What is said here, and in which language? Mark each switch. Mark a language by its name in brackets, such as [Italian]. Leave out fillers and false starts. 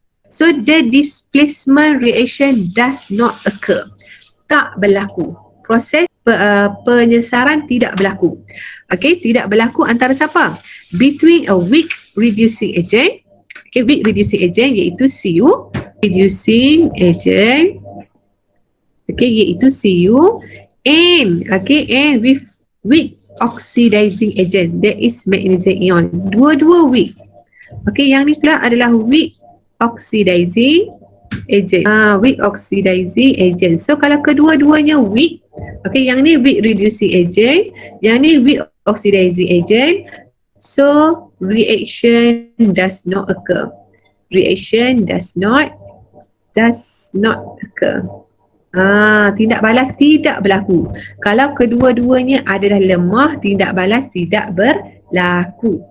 [English] So the displacement reaction does not occur. [Malay] Tak berlaku. Proses penyesaran tidak berlaku. Okay, tidak berlaku antara siapa? [English] Between a weak reducing agent, okay, weak reducing agent iaitu Cu, reducing agent, okay, iaitu Cu, and with weak oxidizing agent, that is magnesium ion. [Malay] Dua-dua weak. Okay, yang ni pula adalah weak oxidizing agent. Weak oxidizing agent. So kalau kedua-duanya weak, okay, yang ni weak reducing agent, yang ni weak oxidizing agent. [English] So reaction does not occur. Reaction does not occur. [Malay] Tindak balas tidak berlaku. Kalau kedua-duanya adalah lemah, tindak balas tidak berlaku.